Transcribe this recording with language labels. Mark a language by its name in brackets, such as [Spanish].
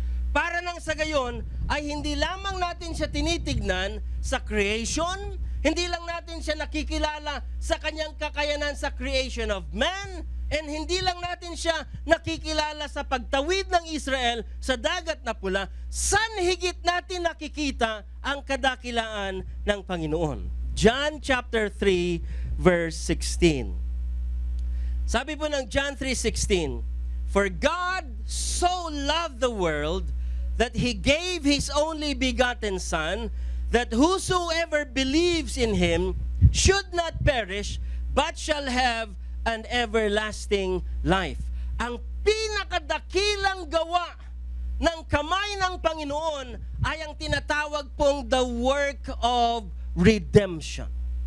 [Filipino] Para nang sa gayon, ay hindi lamang natin siya tinitignan sa creation, hindi lang natin siya nakikilala sa kanyang kakayanan sa [English] creation of man, [Filipino] and hindi lang natin siya nakikilala sa pagtawid ng Israel sa dagat na pula, saan higit natin nakikita ang kadakilaan ng Panginoon? [English] John chapter 3 verse 16. [Filipino] Sabi po ng [English] John 3:16, "For God so loved the world that He gave His only begotten Son, that whosoever believes in Him should not perish, but shall have an everlasting life." [Filipino] Ang pinakadakilang gawa ng kamay ng Panginoon ay ang tinatawag pong [English] the work of redemption.